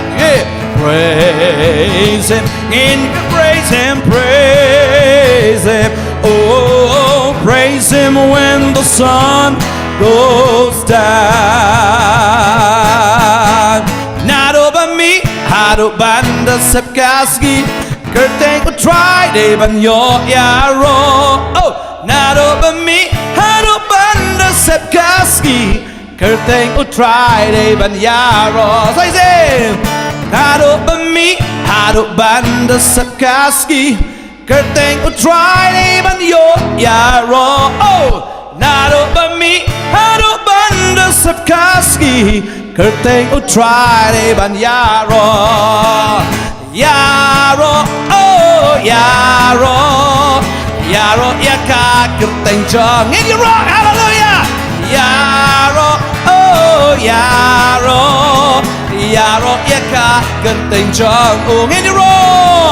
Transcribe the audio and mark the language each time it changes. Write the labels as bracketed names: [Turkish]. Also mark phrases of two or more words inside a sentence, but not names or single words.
[English] Yeah, praise him and praise him, praise him. Oh, praise him when the sun goes down. Not over me, [Khasi] hado banda sepkaski. Kerteng U Trai de ban yo iaroh. [English] Oh, not over me, [Khasi] hado banda sepkaski. Kerteng U Trai de ban iaroh. [English] Say it. Not over me, [Khasi] hado banda sepkaski. Kerteng U Trai de ban yo iaroh. [English] Oh, not over me, [Khasi] hado banda sepkaski. Kerteng U Trai de ban iaroh. Iaroh, oh iaroh, iaroh yaka kerteng jong in Iaroh, hallelujah. Iaroh, oh iaroh, iaroh yaka kerteng jong in Iaroh.